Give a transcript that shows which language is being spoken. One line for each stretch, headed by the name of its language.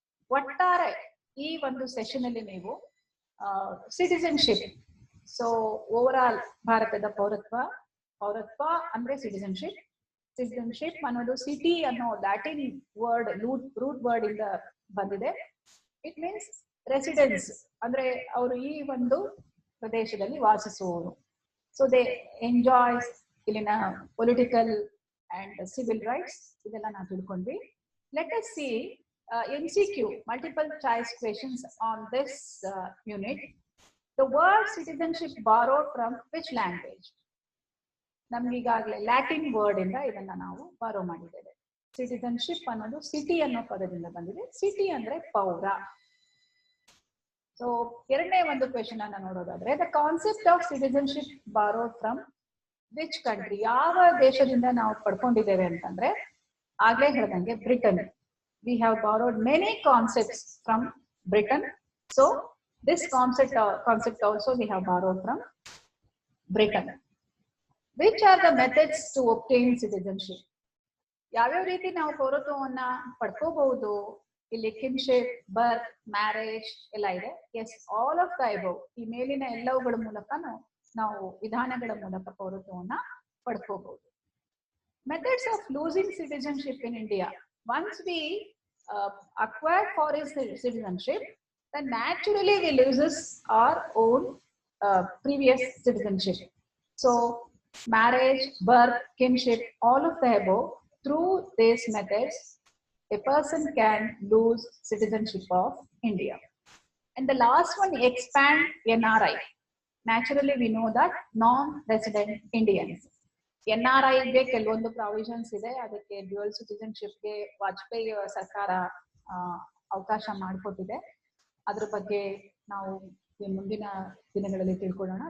Kannada: ಒಟ್ಟಾರೆ ಈ ಒಂದು ಸೆಷನ್ ಅಲ್ಲಿ ನೀವು ಸಿಟಿಸನ್ಶಿಪ್,
English: so over all
Kannada: ಭಾರತದ ಪೌರತ್ವ ಅಂದ್ರೆ ಸಿಟಿಸನ್ಶಿಪ್ ಅನ್ನೋದು ಸಿಟಿ ಅನ್ನೋ ಲ್ಯಾಟಿನ್ ವರ್ಡ್ ರೂಟ್ ವರ್ಡ್ ಇಂದ ಬಂದಿದೆ.
English: it means residence,
Kannada: ಅಂದ್ರೆ ಅವರು ಈ ಒಂದು ಪ್ರದೇಶದಲ್ಲಿ ವಾಸಿಸುವವರು.
English: So they enjoys ಇಲ್ಲಿನ political and civil rights.
Kannada: ಇದೆಲ್ಲ ನಾವು ತಿಳ್ಕೊಂಡ್ವಿ.
English: Let us see MCQ, multiple choice questions on this unit. The word citizenship borrowed from which language?
Kannada: ನಮ್ಗೀಗಾಗಲೇ Latin word ಇಂದ ಇದನ್ನ ನಾವು ಬಾರೋ ಮಾಡಿದ್ದೇವೆ. ಸಿಟಿಸನ್ಶಿಪ್ ಅನ್ನೋದು ಸಿಟಿ ಅನ್ನೋ ಪದದಿಂದ ಬಂದಿದೆ. ಸಿಟಿ ಅಂದ್ರೆ ಪೌರ. ಸೊ ಎರಡನೇ ಒಂದು ಕ್ವೆಶನ್ ಅನ್ನ ನೋಡೋದಾದ್ರೆ,
English: The concept of citizenship borrowed from which country?
Kannada: ಯಾವ ದೇಶದಿಂದ ನಾವು ಪಡ್ಕೊಂಡಿದ್ದೇವೆ ಅಂತಂದ್ರೆ, ಆಗ್ಲೇ ಹೇಳ್ದಂಗೆ Britain.
English: We have borrowed many concepts from Britain. So this concept also we have borrowed from Britain. Which are the methods to obtain citizenship?
Kannada: ಯಾವ್ಯಾವ ರೀತಿ ನಾವು ಪೌರತ್ವವನ್ನ ಪಡ್ಕೋಬಹುದು? ಇಲ್ಲಿ ಕಿನ್ಶಿಪ್, ಬರ್ತ್, ಮ್ಯಾರೇಜ್ ಎಲ್ಲ ಇದೆ.
English: Yes, all of the above.
Kannada: ಈ ಮೇಲಿನ ಎಲ್ಲವುಗಳ ಮೂಲಕ ನಾವು ವಿಧಾನಗಳ ಮೂಲಕ ಪೌರತ್ವವನ್ನ ಪಡ್ಕೋಬಹುದು.
English: Methods of losing citizenship in India. Once we acquire foreign citizenship, then naturally we loses our own previous citizenship. So marriage, birth, kinship, all of the above, through these methods a person can lose citizenship of India. And the last one, expand NRI. Naturally we know that non-resident Indians.
Kannada: NRI ಗೆ ಕೆಲವೊಂದು provisions ಇದೆ. ಅದಕ್ಕೆ dual ಸಿಟಿಸನ್ಶಿಪ್ಗೆ Vajpayee ಸರ್ಕಾರ ಅವಕಾಶ ಮಾಡಿಕೊಟ್ಟಿದೆ. ಅದ್ರ ಬಗ್ಗೆ ನಾವು ಮುಂದಿನ ದಿನಗಳಲ್ಲಿ ತಿಳ್ಕೊಳ್ಳೋಣ.